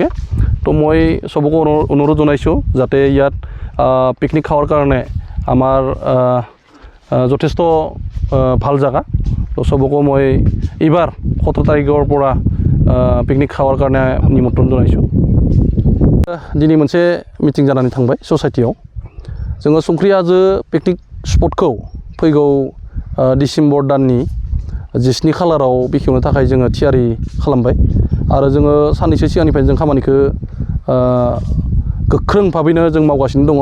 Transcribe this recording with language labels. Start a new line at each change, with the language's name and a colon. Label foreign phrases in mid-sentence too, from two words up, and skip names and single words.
Assamese: তো মই চবক অনুৰোধ জনাইছোঁ যাতে ইয়াত পিকনিক খাৱাৰ কাৰণে আমাৰ যথেষ্ট ভাল জাগা। তো চবকো মই এইবাৰ 17 তাৰিখৰ পৰা পিকনিক খাৱাৰ কাৰণে নিমন্ত্ৰণ জনাইছোঁ।
Bodo: दिनै मोनसे मिटिं जानानै थांबाय ससाइटियाव। जोङो संख्रि हाजो पिकनिक स्पटखौ फैगौ डिसेम्बर दाननि 17 खालाराव बेखेवनो थाखाय जोङो थियारि खालामबाय आरो जोङो साननैसो सिगांनिफ्राय जों खामानिखौ गोख्रों भाबैनो जों मावगासिनो दङ।